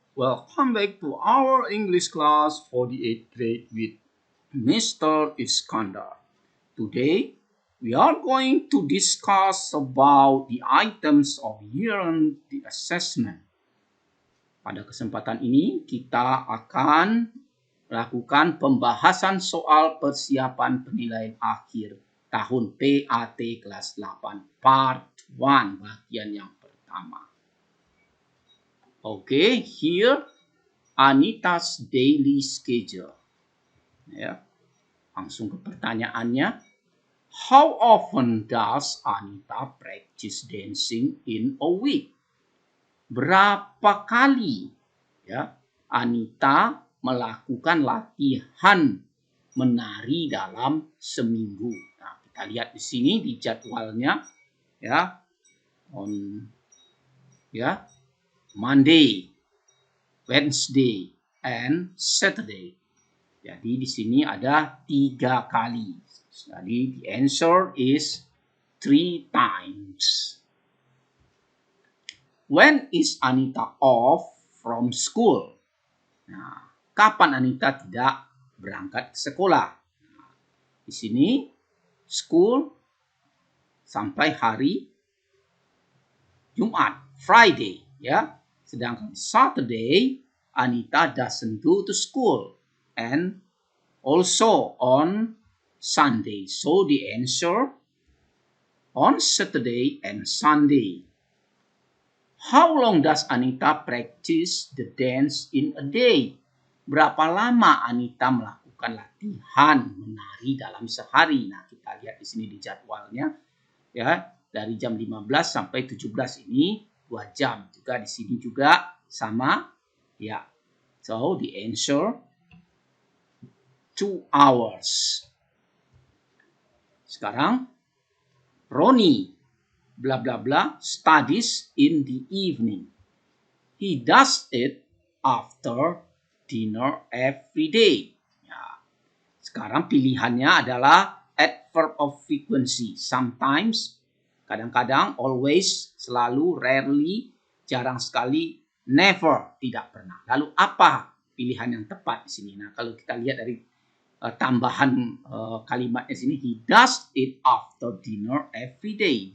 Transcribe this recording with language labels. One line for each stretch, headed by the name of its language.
English: Welcome back to our English class for the 8th grade with Mr. Iskandar. Today, we are going to discuss about the items of year-end assessment.
Indonesian: Pada kesempatan ini, kita akan lakukan pembahasan soal persiapan penilaian akhir tahun PAT kelas 8 part 1 bagian yang pertama.
English: Oke, here Anita's daily schedule.
Indonesian: Ya. Langsung ke pertanyaannya.
English: How often does Anita practice dancing in a week?
Indonesian: Berapa kali ya Anita melakukan latihan menari dalam seminggu? Nah, kita lihat di sini di jadwalnya ya
English: Monday, Wednesday, and Saturday.
Indonesian: Jadi di sini ada 3 kali. Jadi
English: the answer is 3 times. When is Anita off from school?
Indonesian: Nah, kapan Anita tidak berangkat ke sekolah? Nah, di sini school sampai hari Jumat, Friday, ya. Sedangkan
English: Saturday Anita doesn't go to school and also on Sunday. So the answer on Saturday and Sunday. How long does Anita practice the dance in a day?
Indonesian: Berapa lama Anita melakukan latihan menari dalam sehari? Nah, kita lihat di sini di jadwalnya ya, dari jam 15 sampai 17 ini 2 jam. Juga di sini juga sama ya.
English: So the answer 2 hours.
Indonesian: Sekarang
English: Ronnie blah blah blah studies in the evening. He does it after dinner every day.
Indonesian: Ya. Sekarang pilihannya adalah adverb of frequency.
English: Sometimes,
Indonesian: kadang-kadang,
English: always,
Indonesian: selalu,
English: rarely,
Indonesian: jarang sekali,
English: never,
Indonesian: tidak pernah. Lalu apa pilihan yang tepat di sini? Nah, kalau kita lihat dari tambahan kalimatnya sini,
English: he does it after dinner every day.